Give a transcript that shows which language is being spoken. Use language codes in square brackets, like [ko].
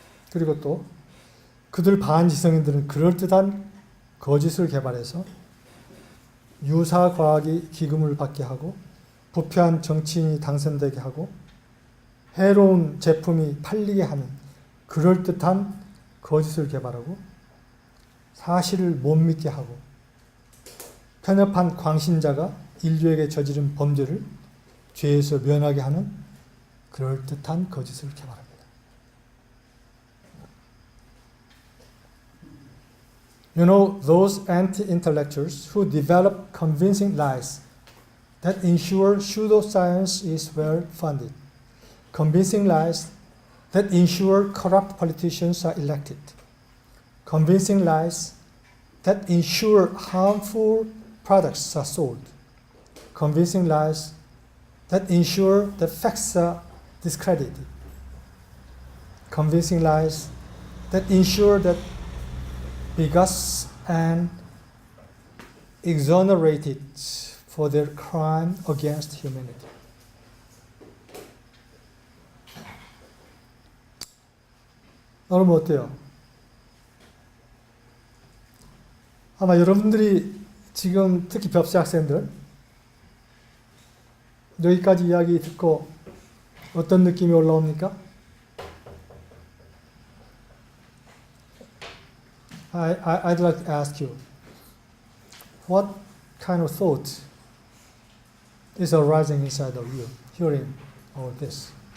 [en] 그리고 또 그들 반지성인들은 그럴듯한 거짓을 개발해서 유사과학이 기금을 받게 하고 부패한 정치인이 당선되게 하고 해로운 제품이 팔리게 하는 그럴듯한 거짓을 개발하고 사실을 못 믿게 하고 편협한 광신자가 인류에게 저지른 범죄를 죄에서 면하게 하는 그럴듯한 거짓을 개발합니다. You know, those anti-intellectuals who develop convincing lies that ensure pseudoscience is well funded, convincing lies that ensure corrupt politicians are elected, convincing lies that ensure harmful products are sold, convincing lies that ensure that facts are discredited, convincing lies that ensure that bigots and exonerated for their crime against humanity. [ko] 여러분 어때요? 아마 여러분들이 지금 특히 벽시 학생들 여기까지 이야기 듣고 어떤 느낌이 올라옵니까? [en] I'd like to ask you, what kind of thought is arising inside of you, hearing all this?